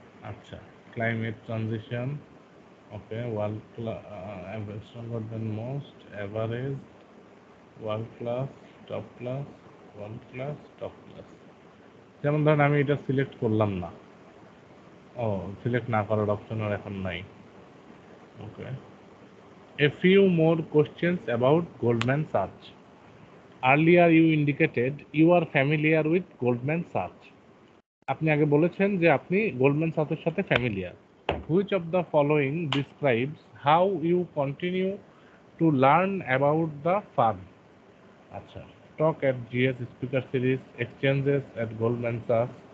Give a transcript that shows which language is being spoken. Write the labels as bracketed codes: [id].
[en] আচ্ছা, climate transition, okay, world stronger than most, average, world class, top class, world class, top class. [bn] যেমন ধরেন আমি এটা সিলেক্ট করলাম না, ও, সিলেক্ট না করার অপশন আর এখন নাই। [en] Okay, a few more questions about Goldman Sachs. Earlier you indicated you are familiar with Goldman Sachs. [bn] আপনি আগে বলেছেন যে আপনি গোল্ডম্যান সাচের সাথে familiar. [en] Which of the following describes how you continue to learn about the firm? আচ্ছা, talk at GS speaker series, exchanges at Goldman Sachs.